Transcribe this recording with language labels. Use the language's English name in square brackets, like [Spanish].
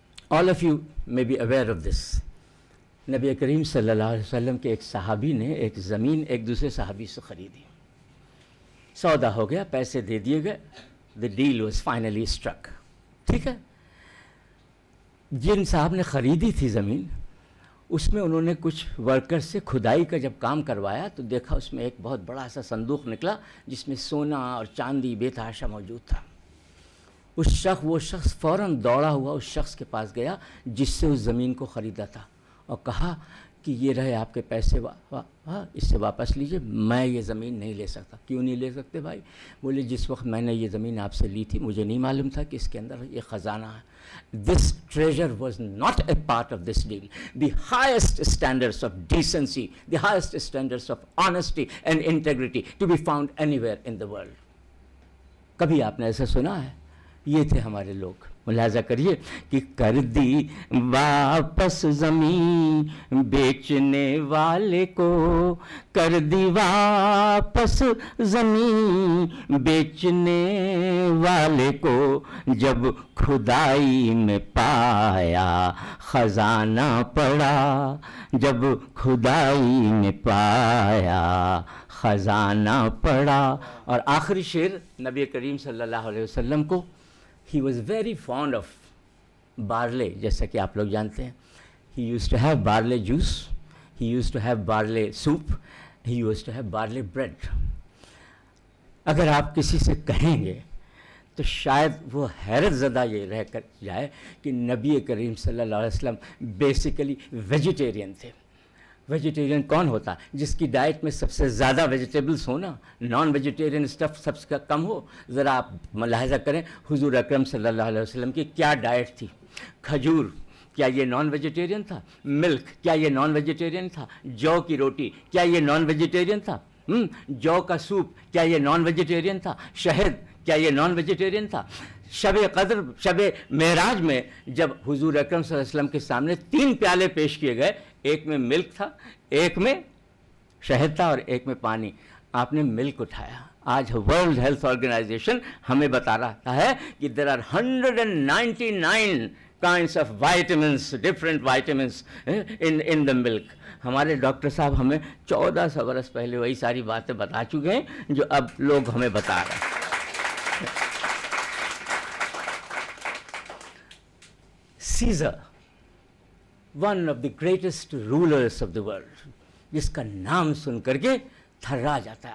[English] All of you may be aware of this. [Urdu] نبی کریم صلی اللہ علیہ وسلم کے ایک صحابی نے ایک زمین ایک دوسرے صحابی سے خریدی. سودا ہو گیا، پیسے دے دیے گئے. [English] The deal was finally struck. [Urdu] ٹھیک ہے. جن صاحب نے خریدی تھی زمین اس میں انہوں نے کچھ ورکر سے کھدائی کا جب کام کروایا تو دیکھا اس میں ایک بہت بڑا سا صندوق نکلا جس میں سونا اور چاندی بے تحاشا موجود تھا. وہ شخص فوراً دوڑا ہوا اس شخص کے پاس گیا جس سے اس زمین کو خریدا تھا اور کہا کہ یہ رہے آپ کے پیسے، اس سے واپس لیجئے، میں یہ زمین نہیں لے سکتا. کیوں نہیں لے سکتے بھائی؟ بولے جس وقت میں نے یہ زمین آپ سے لی تھی مجھے نہیں معلوم تھا کہ اس کے اندر یہ خزانہ ہے. [English] This treasure was not a part of this deal. The highest standards of decency, the highest standards of honesty and integrity to be found anywhere in the world. [Urdu] کبھی آپ نے ایسا سنا ہے؟ یہ تھے ہمارے لوگ. ملاحظہ کریے کہ کر دی واپس زمین بیچنے والے کو، کر دی واپس زمین بیچنے والے کو، جب کھدائی میں پایا خزانہ پڑا، جب کھدائی میں پایا خزانہ پڑا. اور آخری شعر نبی کریم صلی اللہ علیہ وسلم کو، [English] he was very fond of barley، [Urdu] جیسا کہ آپ لوگ جانتے ہیں. [English] he used to have barley juice, he used to have barley soup, he used to have barley bread. [Urdu] اگر آپ کسی سے کہیں گے تو شاید وہ حیرت زدہ یہ رہ کر جائے کہ نبی کریم صلی اللہ علیہ وسلم بیسیکلی ویجیٹیرین تھے. ویجیٹیرین کون ہوتا ہے؟ جس کی ڈائٹ میں سب سے زیادہ ویجیٹیبلس ہو نا، نان ویجیٹیرین اسٹف سب سے کم ہو. ذرا آپ ملاحظہ کریں حضور اکرم صلی اللہ علیہ وسلم کی کیا ڈائٹ تھی. کھجور، کیا یہ نان ویجیٹیرین تھا؟ ملک، کیا یہ نان ویجیٹیرین تھا؟ جو کی روٹی، کیا یہ نان ویجیٹیرین تھا؟ جو کا سوپ، کیا یہ نان ویجیٹیرین تھا؟ شہد، کیا یہ نان ویجیٹیرین تھا؟ شب قدر، شب معراج میں جب حضور اکرم صلی اللہ علیہ وسلم کے سامنے 3 پیالے پیش کیے گئے، ایک میں ملک تھا، ایک میں شہد تھا اور ایک میں پانی. آپ نے ملک اٹھایا. آج ورلڈ ہیلتھ آرگنائزیشن ہمیں بتا رہا ہے کہ [English] there are 199 kinds of vitamins, different vitamins in the milk. [Urdu] ہمارے ڈاکٹر صاحب ہمیں 1400 برس پہلے وہی ساری باتیں بتا چکے ہیں جو اب لوگ ہمیں بتا رہے ہیں. [English] Caesar, one of the greatest rulers of the world, [Urdu] جس کا نام سن کر کے تھرا جاتا ہے.